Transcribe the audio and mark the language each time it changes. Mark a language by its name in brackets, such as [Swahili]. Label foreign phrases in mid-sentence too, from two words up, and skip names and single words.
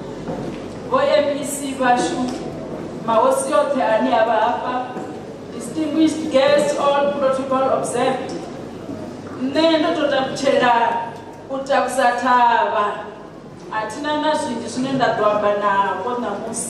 [Venda] vo-MEC vashu, mahosi othe ane ava hafha, [English] distinguished guests, all protocol observed. [Venda] Nṋe ndo to takutshela u takusa thavha, athina na zwinzhi zwine nda ḓo amba navho ṋamusi.